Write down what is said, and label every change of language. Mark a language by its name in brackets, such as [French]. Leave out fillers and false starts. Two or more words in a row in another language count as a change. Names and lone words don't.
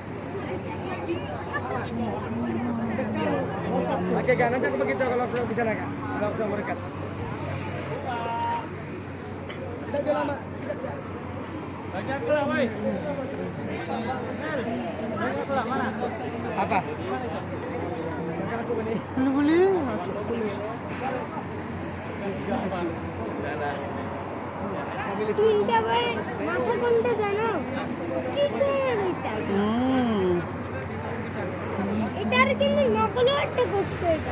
[Indonesian] Oke, Kak, nanti aku begitu kalau vlog di sana, Kak. Kalau vlog mendekat. Udah lama. Banyak lah, woi. Apa? [Bangla] মানে বলি তিনটা বার মাথা কোনটা জানো? এটার কিন্তু নকলও একটা করছে এটা।